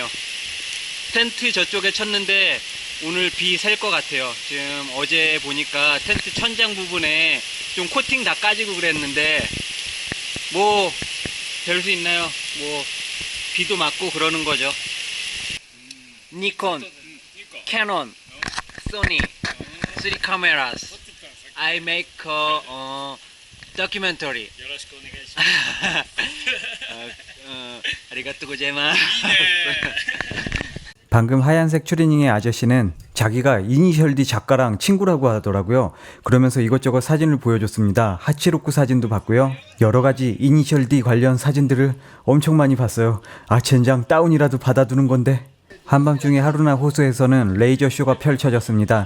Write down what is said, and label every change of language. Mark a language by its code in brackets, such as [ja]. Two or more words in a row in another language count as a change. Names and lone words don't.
[ko] 텐트 저쪽에 쳤는데 오늘 비 셀 것 같아요. 지금 어제 보니까 텐트 천장 부분에 좀 코팅 다 까지고 그랬는데 뭐 될 수 있나요? 뭐 비도 맞고 그러는 거죠. 니콘, 캐논, [en] Sony 3 cameras. I make documentary. [ja] よろしくお願いします。ありがとうございます. [ko] 방금 하얀색 추리닝의 아저씨는 자기가 이니셜 D 작가랑 친구라고 하더라고요. 그러면서 이것저것 사진을 보여줬습니다. 하치로쿠 사진도 봤고요. 여러 가지 이니셜 D 관련 사진들을 엄청 많이 봤어요. 아, 젠장 다운이라도 받아두는 건데. 한밤중에 하루나 호수에서는 레이저 쇼가 펼쳐졌습니다.